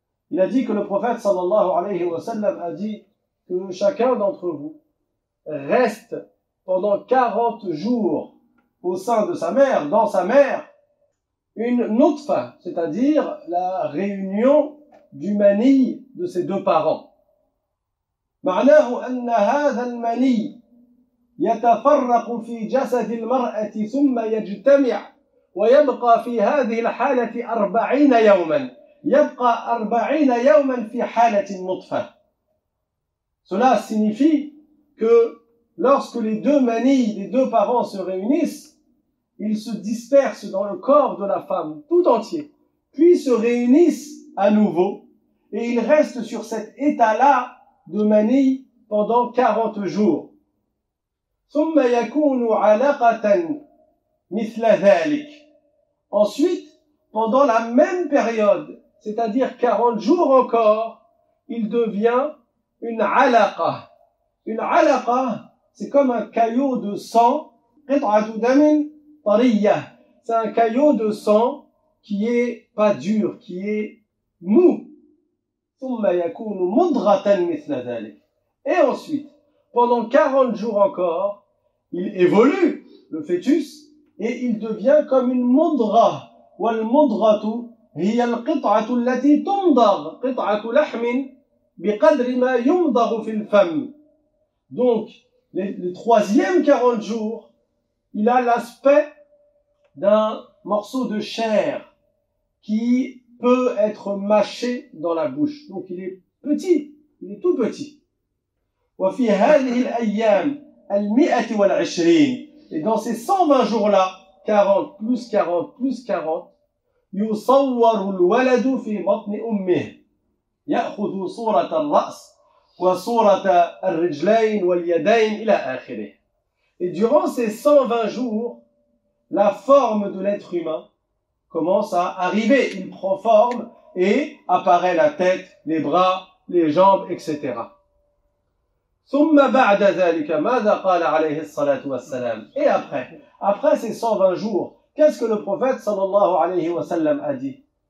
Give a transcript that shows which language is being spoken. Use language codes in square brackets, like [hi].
[fr] Il a dit que le prophète sallallahu alayhi wa sallam a dit que chacun d'entre vous reste pendant 40 jours au sein de sa mère, dans sa mère, une nutfa, c'est-à-dire la réunion du mani de ses deux parents. [ar] معناه أن هذا المني يتفرق في جسد المرأة ثم يجتمع ويبقى في هذه الحالة 40 يوما يبقى 40 يوما في حالة النطفة. [fr] Cela signifie que lorsque les deux manis des deux parents se réunissent, ils se dispersent dans le corps de la femme tout entier, puis se réunissent à nouveau et ils restent sur cet état-là de mani pendant 40 jours. [ar] ثم يكون علقة مثل ذلك. [fr] Ensuite, pendant la même période, c'est-à-dire 40 jours encore, il devient une alaqa. Une alaqa, c'est comme un caillot de sang, [ar] قطعة دم طرية. [fr] C'est un caillot de sang qui est pas dur, qui est mou. [ar] ثم يكون مضغة مثل ذلك. [fr] Et ensuite, pendant 40 jours encore, il évolue, le fœtus, et il devient comme une mudra. [ar] والمضغة هي القطعة التي تمضغ قطعة لحم بقدر ما يمضغ في الفم. [fr] Donc, le troisième 40 jours, il a l'aspect d'un morceau de chair qui peut être mâché dans la bouche. Donc, il est petit, il est tout petit. [ar] وفي هذه الأيام 120. [fr] Et dans ces 120 jours-là, 40 plus 40 plus 40, [ar] يصور الولد في بطن أمه يأخذ صورة الرأس وصورة الرجلين واليدين إلى آخره. [fr] Et durant ces 120 jours, la forme de l'être humain commence à arriver. Il prend forme et apparaît la tête, les bras, les jambes, etc. [ar] ثم بعد ذلك ماذا قال عليه الصلاة والسلام. [fr] Et après ces 120 jours, qu'est-ce que le prophète sallallahu alayhi wa sallam a dit?